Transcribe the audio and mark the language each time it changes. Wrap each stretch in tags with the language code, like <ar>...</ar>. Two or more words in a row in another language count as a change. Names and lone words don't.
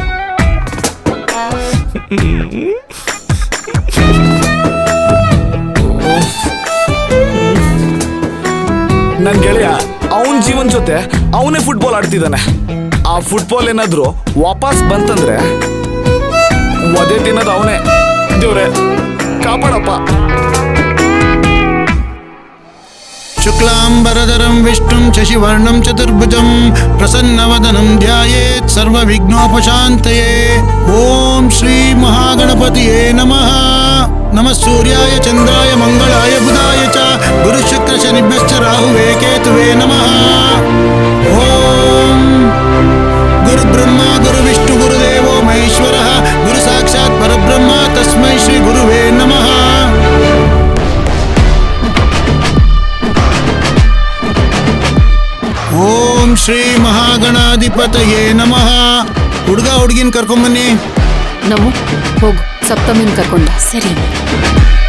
<kn>ನನ್ ಗೆಳೆಯ ಅವನ್ ಜೀವನ್ ಜೊತೆ ಅವನೇ ಫುಟ್ಬಾಲ್ ಆಡ್ತಿದ್ದಾನೆ. ಆ ಫುಟ್ಬಾಲ್ ಏನಾದ್ರು ವಾಪಸ್ ಬಂತಂದ್ರೆ ಒದೆ ತಿನ್ನೋದು ಅವನೇ. ದೇವ್ರೆ ಕಾಪಾಡಪ್ಪ.</kn> <sa>ಶುಕ್ಲಾಂಬರಧರಂ ವಿಷ್ಣುಂ ಶಶಿವರ್ಣಂ ಚತುರ್ಭುಜಂ ಪ್ರಸನ್ನವದನಂ ಧ್ಯಾಯೇತ್ ಸರ್ವವಿಘ್ನೋಪಶಾಂತಯೇ. ಓಂ ಶ್ರೀ ಮಹಾಗಣಪತಿಯೇ ನಮಃ. ನಮಃ ಸೂರ್ಯಾಯ ಚಂದ್ರಾಯ ಮಂಗಳಾಯ ಬುಧಾಯ ಚ ಗುರು ಶುಕ್ರ ಶನಿಭ್ಯಶ್ಚ ರಾಹುವೇ ಕೇತುವೇ ನಮಃ. ಓಂ ಗುರು ಬ್ರಹ್ಮ ಗುರು ವಿಷ್ಣು ಗುರುದೇವೋ ಮಹೇಶ್ವರಃ ಗುರು ಸಾಕ್ಷಾತ್ ಪರಬ್ರಹ್ಮ ತಸ್ಮೈ ಶ್ರೀ ಗುರುವೇ ನಮಃ. ಓಂ ಶ್ರೀ ಮಹಾಗಣಾಧಿಪತಯೇ ನಮಃ.</sa> <kn>ಹುಡುಗ ಹುಡುಗಿನ ಕರ್ಕೊಂಬನ್ನಿ. ನಾವು ಹೋಗು, ಸಪ್ತಮಿನ ಕರ್ಕೊಂಡ. ಸರಿ.</kn>